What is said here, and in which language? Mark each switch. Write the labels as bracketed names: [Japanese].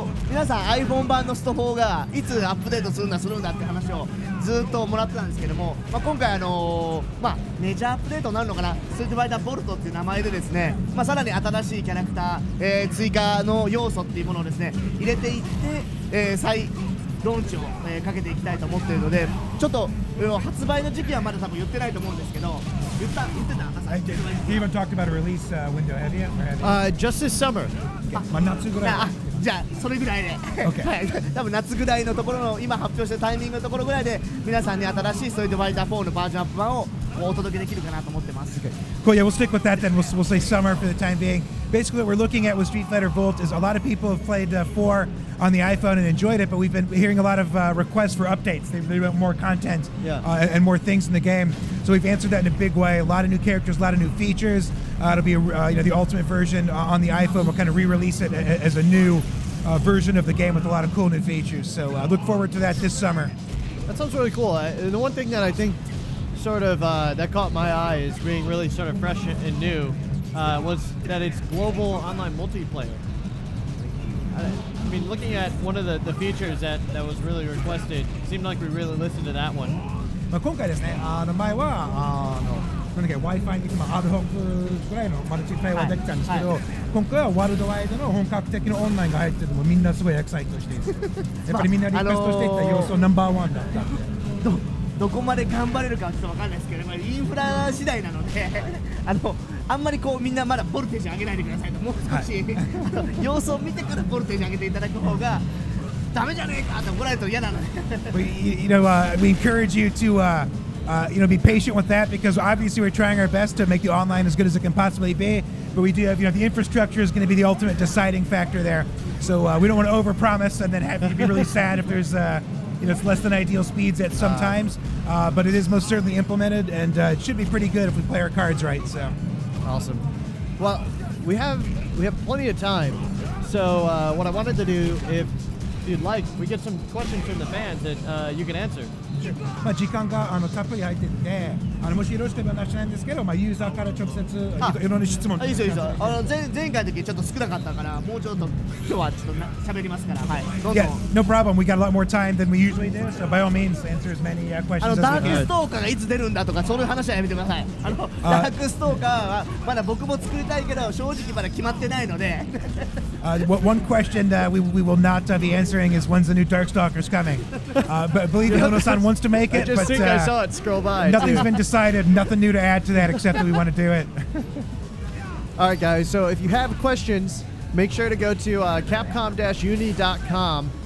[Japanese] 皆さん iPhone 版のスト4がいつアップデートするんだって話をずっともらってたんですけども、今回メジャーアップデートになるのかな、ストリートファイターボルトっていう名前でですね、さらに新しいキャラクター、追加の要素っていうものをですね入れていって、再ローンチを、かけていきたいと思っているので、ちょっと発売の時期はまだ多分言ってないと思うんですけど、言ってた [English] You even talked about a release window, have you? Just this summer. [Japanese] 夏ぐらい。じゃあそれぐらいで、はい、多分夏ぐらいのところの今発表してるタイミングのところぐらいで皆さんに新しいストリートファイター4のバージョンアップ版をお届けできるかなと思ってます。 [English] Cool, yeah, we'll stick with that then. We'll say summer for the time being. Basically, what we're looking at with Street Fighter Volt is a lot of people have played 4 on the iPhone and enjoyed it, but we've been hearing a lot of requests for updates. They want more content and more things in the game. So we've answered that in a big way. A lot of new characters, a lot of new features. It'll be the ultimate version on the iPhone. We'll kind of re-release it as a new version of the game with a lot of cool new features. So look forward to that this summer. That sounds really cool. The one thing that I think sort of that caught my eye as being really sort of fresh and new was that it's global online multiplayer. I mean, looking at one of the features that was really requested, it seemed like we really listened to that one. [Japanese] 今回ですね、前はWi-Fi にアドホックぐらいのマルチプレイはできたんですけど、今回はワールドワイドの本格的なオンラインが入ってるのもみんなすごいエキサイトしているんですよ。やっぱりみんなリクエストしていった要素ナンバー1だったんで。どこまで頑張れるかはちょっと分かんないですけど、インフラ次第なのであんまりみんなまだボルテージ上げないでくださいと、もう少し、様子を見てからボルテージ上げていただく方がダメじゃねえかって怒られると嫌なので。 [English] We encourage you to be patient with that because obviously we're trying our best to make the online as good as it can possibly be, but we do have, the infrastructure is going to be the ultimate deciding factor there. So we don't want to overpromise and then have you be really sad if there's it's less than ideal speeds at some times, but it is most certainly implemented, and it should be pretty good if we play our cards right. So awesome. Well, we have plenty of time. So what I wanted to do, if you'd like, we get some questions from the fans that you can answer. [Japanese] 時間がたっぷり入ってて、もしよろしければ話なんですけど、ユーザーから直接いろんな質問。いいですよいいですよ。前回の時ちょっと少なかったからもうちょっと今日はちょっと喋りますから、はい。どうぞ。 [English] Yeah, no problem. We got a lot more time than we usually do, so by all means, answer as many questions as we can. [Japanese] ダークストーカーがいつ出るんだとかそういう話はやめてください。ダークストーカーはまだ僕も作りたいけど正直まだ決まってないので。 [English] One question we will not be answering is when's the new Darkstalkers coming? But believe me, Ono-san wants to make it. I just think I saw it scroll by. Nothing's been decided. Nothing new to add to that except that we want to do it. All right, guys. So if you have questions, make sure to go to Capcom-Uni.com.